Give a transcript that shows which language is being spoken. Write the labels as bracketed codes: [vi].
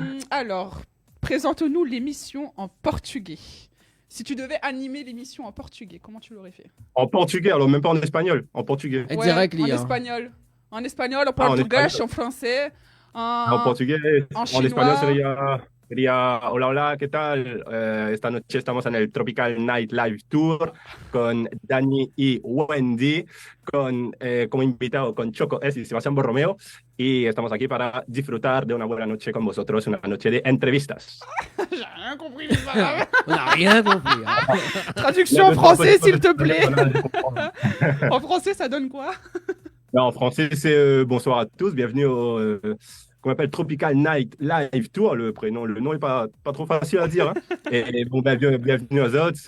[fr] Alors, présente-nous l'émission en portugais. Si tu devais animer l'émission en portugais, comment tu l'aurais fait? En portugais, alors même pas en espagnol, en portugais. Ouais, en espagnol. En espagnol, en portugais, en français. En portugais, en espagnol [es] sería hola, hola, ¿qué tal? Esta noche estamos en el Tropical Night Live Tour con Dani y Wendy, como invitado con Choco S y Sebastián Borromeo. Y estamos aquí para disfrutar de una buena noche con vosotros, una noche de entrevistas. [fr] J'ai rien compris, mais pas grave. On n'a rien compris. Traduction en français, s'il te plaît. En français, ça donne quoi? En français, c'est bonsoir à tous, bienvenue au qu'on appelle Tropical Night Live Tour. Le nom est pas trop facile à dire. Hein. Et bon, bienvenue aux autres.